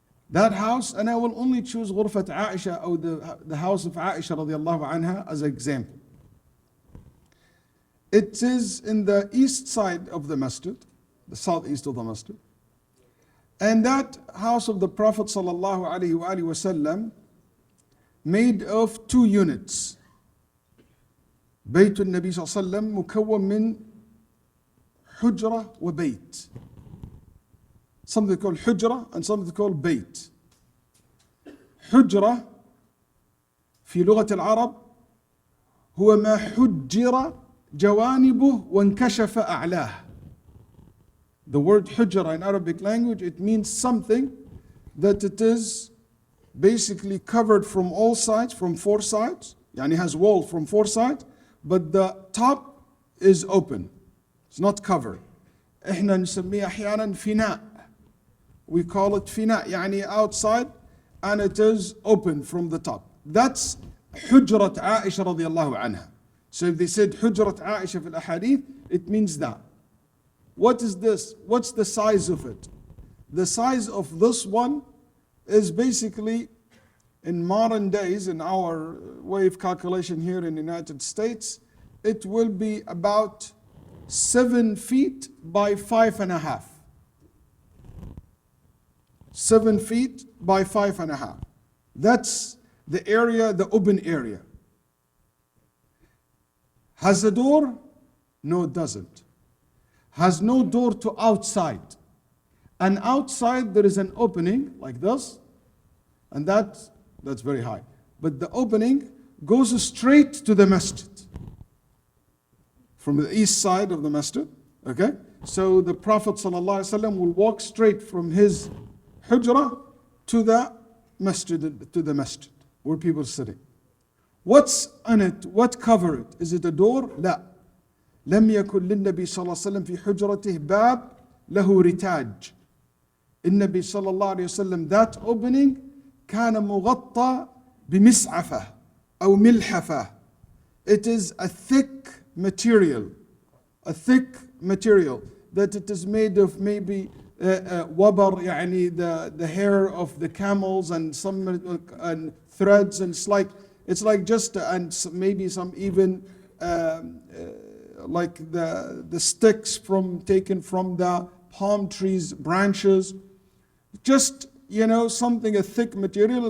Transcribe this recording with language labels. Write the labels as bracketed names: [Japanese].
[English] That house, and I will only choose Ghurfat Aisha, or the house of Aisha radiallahu anha as an example. It is in the east side of the masjid, the southeast of the masjid. And that house of the Prophet sallallahu alaihi wasallam made of 2 units. [Arabic] بيت النبي صلى الله عليه وسلم مكون من حجرة وبيت. [English] Something called حجرة and something called بيت. [Arabic] حجرة في لغة العرب هو ما حجر جوانبه وانكشف أعلاه. [English] The word حجرة in Arabic language, it means something that it is basically covered from all sides, from 4 sides. يعني has wall from 4 sides, but the top is open. It's not covered. [Arabic] احنا نسميه أحيانا فناء. [English] We call it فناء, يعني outside and it is open from the top. [Arabic] That's حجرة عائشة رضي الله عنها. [English] So if they said حجرة عائشة [Arabic] في الأحاديث, [English] it means that. What is this? What's the size of it? The size of this one is basically, in modern days, in our way of calculation here in the United States, it will be about 7 feet by 5.5. 7 feet by 5.5. That's the area, the open area. Has a door? No, it doesn't. Has no door to outside. And outside there is an opening like this, and that's very high. But the opening goes straight to the masjid. From the east side of the masjid, okay? So the Prophet ﷺ will walk straight from his hujrah to the masjid, where people are sitting. What's on it? What cover it? Is it a door? لا. [Arabic] لم يكن للنبي صلى الله عليه وسلم في حجرته باب له رتاج. النبي صلى الله عليه وسلم, [English] that opening [Arabic] كان مغطى بمسعفة أو ملحفة. [English] It is a thick material that it is made of maybe wabar, يعني the hair of the camels, and some and threads, and it's like just, and maybe some even like the sticks taken from the palm trees branches, just something, a thick material.